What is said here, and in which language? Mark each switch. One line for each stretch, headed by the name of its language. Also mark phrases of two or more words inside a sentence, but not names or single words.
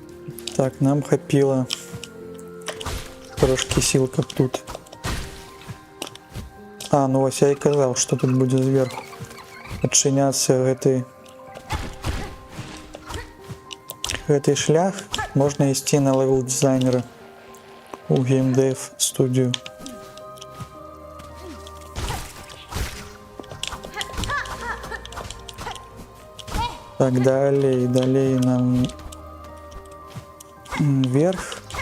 Belarusian: Так, нам хапіла трошки сіл, каб тут.
Ukrainian: А, ну ось я і казав,
Belarusian: што тут будзе зверху адчыняцца гэты шлях.
Ukrainian: Можна ісці на левел дизайнера у геймдев студію. Так,
Russian: далее нам вверх.